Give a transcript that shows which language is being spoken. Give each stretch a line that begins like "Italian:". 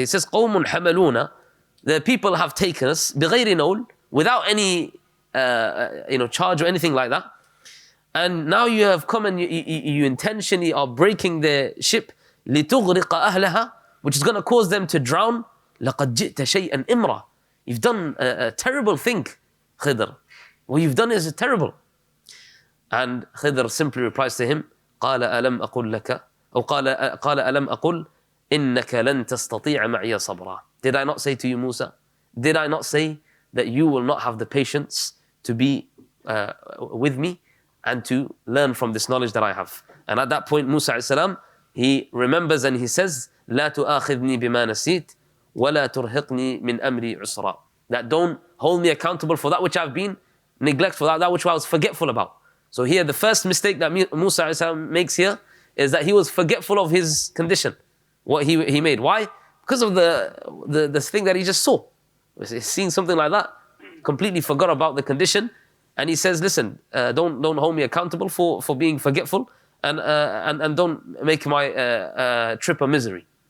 English: He says,
Arabic: قَوْمٌ حَمَلُونَ.
English: The people have taken us,
Arabic: بِغَيْرِ نَوْلٍ,
English: without any, charge or anything like that. And now you have come and you intentionally are breaking the ship,
Arabic: لِتُغْرِقَ أَهْلَهَا,
English: which is going to cause them to drown.
Arabic: لَقَدْ جِئْتَ شَيْئًا إِمْرًا.
English: You've done a terrible thing, Khidr. What you've done is terrible. And Khidr simply replies to him,
Arabic: قال ألم أقل لك أو قال ألم أقل إنك لن تستطيع معي صبرا.
English: Did I not say to you, Musa? Did I not say that you will not have the patience to be with me and to learn from this knowledge that I have? And at that point, Musa a.s. he remembers and he says,
Arabic: لا تؤاخذني بما نسيت ولا ترهقني من أمري عسرا.
English: That don't hold me accountable for that which I've been neglectful, that which I was forgetful about. So here, the first mistake that Musa a.s. makes here is that he was forgetful of his condition, what he made. Why? Because of the thing that he just saw. He's seeing something like that, completely forgot about the condition, and he says, listen, don't hold me accountable for being forgetful, and don't make my trip a misery.